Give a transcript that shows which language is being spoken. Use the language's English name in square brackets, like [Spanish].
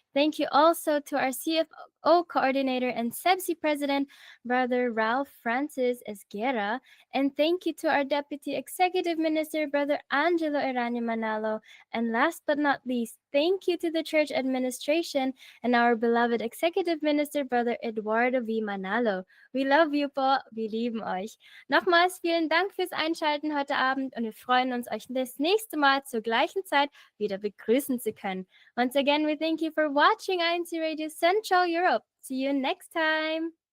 [English] Thank you also to our CFO Coordinator and CEBSI President, Brother Ralph Francis Esguerra. And thank you to our Deputy Executive Minister, Brother Angelo Eranio Manalo. And last but not least, thank you to the church administration and our beloved Executive Minister, Brother Eduardo V. Manalo. We love you po, [German] wir lieben euch. Nochmals vielen Dank fürs Einschalten heute Abend und wir freuen uns, euch das nächste Mal zur gleichen Zeit wieder begrüßen zu können. [English] Once again, we thank you for watching INC Radio Central Europe. See you next time.